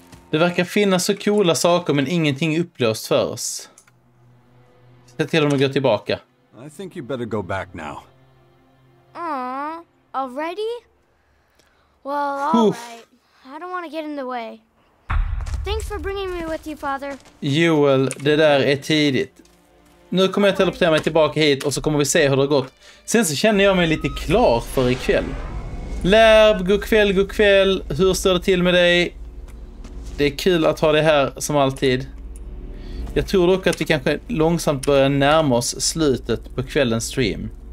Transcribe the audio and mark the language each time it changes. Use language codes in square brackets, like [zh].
[sv] Det verkar finnas så coola saker men ingenting upplöst för oss. Se till att gå tillbaka. [en] I think you better go back now. Aww, already? Well, alright. I don't want to get in the way. Thanks for bringing me with you, Father. [sv] Joel, det där är tidigt. Nu kommer jag teleportera mig tillbaka hit och så kommer vi se hur det har gått. Sen så känner jag mig lite klar för ikväll. Lärb, god kväll, god kväll. Hur står det till med dig? Det är kul att ha det här som alltid. Jag tror dock att vi kanske långsamt börjar närma oss slutet på kvällens stream.